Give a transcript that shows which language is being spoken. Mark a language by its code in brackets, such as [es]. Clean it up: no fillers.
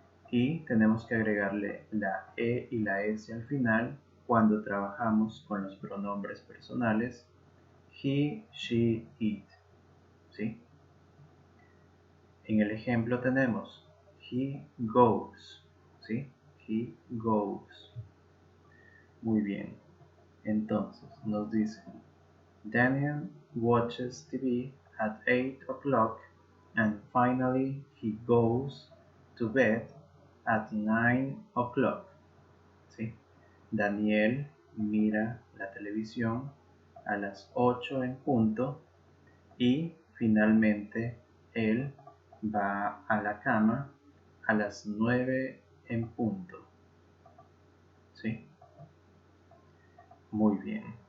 [es] Y tenemos que agregarle la E y la S al final cuando trabajamos con los pronombres personales he, she, it. ¿Sí? En el ejemplo tenemos [en] he goes. [es] ¿Sí? [en] He goes. [es] Muy bien. Entonces nos dicen [en] Daniel watches TV at 8 o'clock and finally he goes to bed at 9 o'clock. [es] ¿Sí? Daniel mira la televisión a las 8 en punto y finalmente él va a la cama a las 9 en punto. ¿Sí? Muy bien.